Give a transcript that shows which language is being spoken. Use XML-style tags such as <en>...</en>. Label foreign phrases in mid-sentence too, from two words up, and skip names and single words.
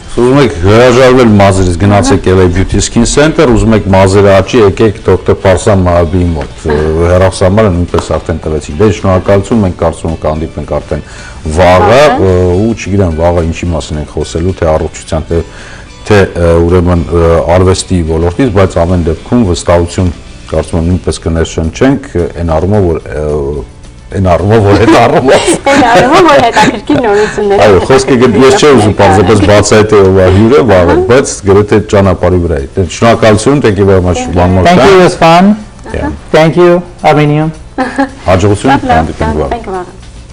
<hy>Ուզում եք հրաժարվել մազերից, գնացեք LA Beauty Skin Center, ուզում եք մազերը աճի, եկեք դոկտոր Ֆարսան Մահաբիի մոտ։ Հեռախոսամարը նույնպես արդեն տվեցիք։ Դե շնորհակալություն, մենք կարծում ենք հանդիպենք արդեն վաղը, ու չգիտեմ վաղը ինչի մասին ենք խոսելու, թե առողջության, թե ուրեմն արվեստի ոլորտից, բայց ամեն դեպքում վստահություն կարծում եմ նույնպես կներշնչենք այն առումով, որ հետաքրքիր նորություններ։ Այո, խոսքը ես չէ ուզում պարզապես բացահայտել ով է հյուրը վաղը, բայց գրեթե ճանապարհի վրա է։ Շնորհակալություն,</hy> <en>thank you very much one more time. Thank you, it was fun. Thank you, Armenian.</en> <hy>Հաջողություն, հանդիպենք վաղը։</hy>